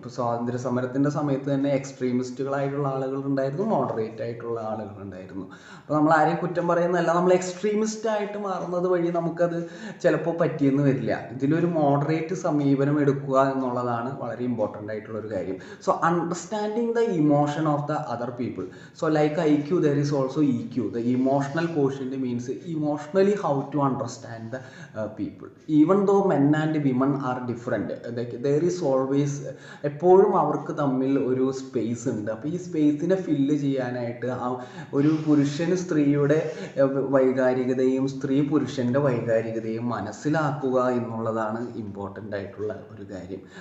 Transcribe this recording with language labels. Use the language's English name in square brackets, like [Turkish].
[Malayalam] ഇപ്പോൾ സ്വാതന്ത്ര്യ സമരത്തിൻ്റെ സമയത്ത് തന്നെ എക്സ്ട്രീമിസ്റ്റുകളായിട്ടുള്ള ആളുകളുണ്ടായിരുന്നു, മോഡറേറ്റ് ആയിട്ടുള്ള ആളുകളുണ്ടായിരുന്നു. അപ്പോൾ നമ്മൾ ആരെയും കുറ്റം പറയുന്നതല്ല, നമ്മൾ എക്സ്ട്രീമിസ്റ്റായിട്ട് മാറുന്നത് വഴി നമുക്കത് ചിലപ്പോൾ പറ്റിയെന്ന് വരില്ല. ഇതിലൊരു മോഡറേറ്റ് സമീപനം എടുക്കുക എന്നുള്ളതാണ് വളരെ ഇമ്പോർട്ടൻ്റ് ആയിട്ടുള്ളൊരു കാര്യം. [English] So understanding the emotion of the other people. So like IQ, there is also EQ. The emotional quotient means emotionally how to understand the people. Even though men and women are different, there is always [Malayalam] എപ്പോഴും അവർക്ക് തമ്മിൽ ഒരു space ഉണ്ട്. അപ്പോൾ ഈ സ്പേസിനെ fill ചെയ്യാനായിട്ട് ഒരു പുരുഷന് സ്ത്രീയുടെ വൈകാരികതയും സ്ത്രീ പുരുഷൻ്റെ വൈകാരികതയും മനസ്സിലാക്കുക എന്നുള്ളതാണ് ഇമ്പോർട്ടൻ്റ് ആയിട്ടുള്ള ഒരു കാര്യം.